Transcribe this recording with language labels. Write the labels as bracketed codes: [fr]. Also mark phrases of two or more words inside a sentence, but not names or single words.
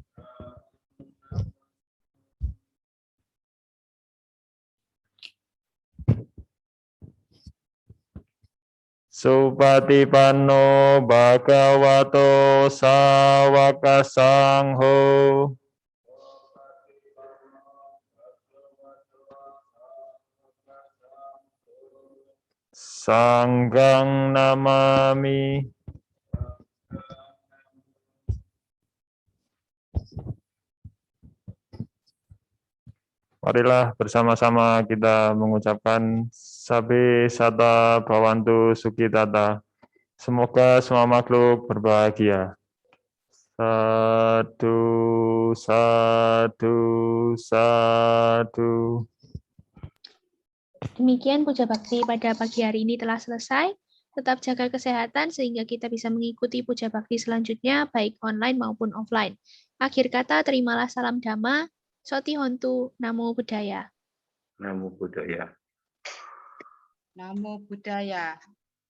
[pi] Supatipanno bhagavato sawaka sangho. Sanghang namami. [id] Marilah bersama-sama kita mengucapkan [pi] Sabe Sata Bhawantu Sukhitata. [id] Semoga semua makhluk berbahagia. [pi] Sadu, sadu, sadu. [id] Demikian puja bakti pada pagi hari ini telah selesai. Tetap jaga kesehatan sehingga kita bisa mengikuti puja bakti selanjutnya baik online maupun offline. Akhir kata, terimalah salam Dhamma. [pi] Soti Hontu, Namo Buddhaya. Namo Buddhaya. Namo Buddhaya.